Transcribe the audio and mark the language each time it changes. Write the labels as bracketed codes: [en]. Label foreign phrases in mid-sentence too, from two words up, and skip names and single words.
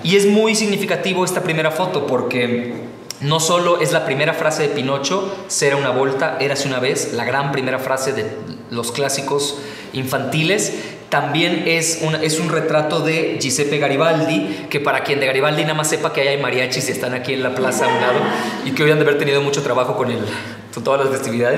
[es] Y es muy significativo esta primera foto porque no solo es la primera frase de Pinocho, [it] «C'era una volta, [es] érase una vez», la gran primera frase de los clásicos infantiles, también es un retrato de Giuseppe Garibaldi, que para quien de Garibaldi nada más sepa que hay mariachis y están aquí en la plaza a un lado y que hoy han de haber tenido mucho trabajo con todas las festividades.